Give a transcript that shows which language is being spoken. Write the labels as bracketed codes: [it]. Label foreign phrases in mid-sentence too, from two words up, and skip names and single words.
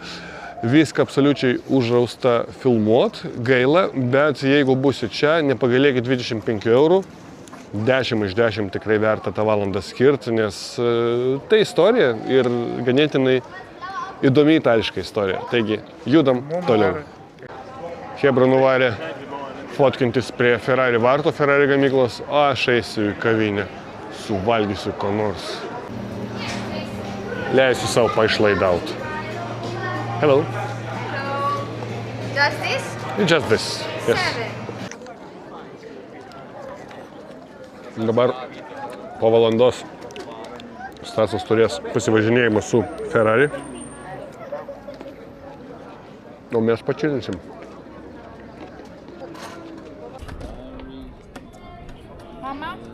[lt] Viską absoliučiai uždrausta filmuot, gaila, bet jeigu būsit čia, nepagailėkit 25 €, 10 iš 10 tikrai verta tą valandą skirti, nes tai istorija ir ganėtinai įdomi itališka istorija. Taigi, judam toliau. Hebra nuvarė fotkintis prie Ferrari varto, Ferrari gamyklos, o aš eisiu į kavinę, suvalgysiu ko nors. Leisiu savo paišlaidauti. [en] Hello. Just this? Just this. Yes. 7. [lt] Dabar po valandos Stasas turės pasivažinėjimą su Ferrari. O mes pačilinsim. Mama?